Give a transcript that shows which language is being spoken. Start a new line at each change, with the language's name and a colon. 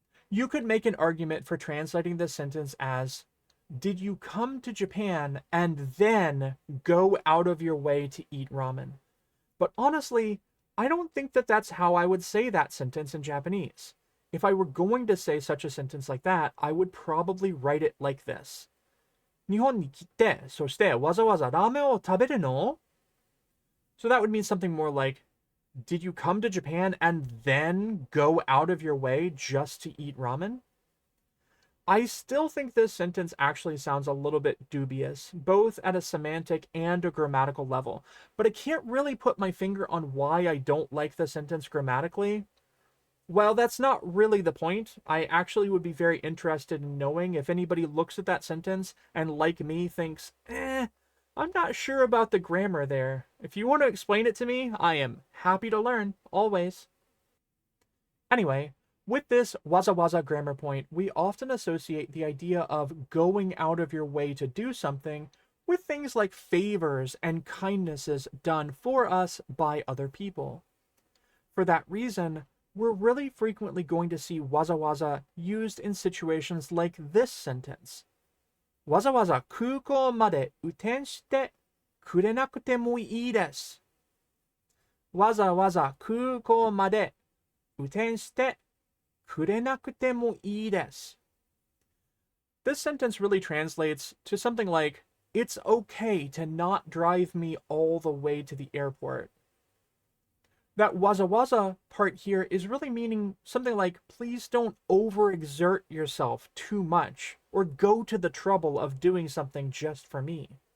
English: You could make an argument for translating this sentence as, did you come to Japan and then go out of your way to eat ramen? But honestly, I don't think that that's how I would say that sentence in Japanese. If I were going to say such a sentence like that, I would probably write it like this.
Japanese: 日本に来て、そしてわざわざラーメンを食べるの?
English: So that would mean something more like, did you come to Japan and then go out of your way just to eat ramen? I still think this sentence actually sounds a little bit dubious, both at a semantic and a grammatical level, but I can't really put my finger on why I don't like the sentence grammatically. Well, that's not really the point. I actually would be very interested in knowing if anybody looks at that sentence and, like me, thinks, I'm not sure about the grammar there. If you want to explain it to me, I am happy to learn, always. Anyway, with this waza grammar point, we often associate the idea of going out of your way to do something with things like favors and kindnesses done for us by other people. For that reason, we're really frequently going to see waza used in situations like this sentence.
Japanese: わざわざ空港まで運転してくれなくてもいいです。わざわざ空港まで運転してくれなくてもいいです。
English: This sentence really translates to something like, it's okay to not drive me all the way to the airport. That waza waza part here is really meaning something like, please don't overexert yourself too much or go to the trouble of doing something just for me.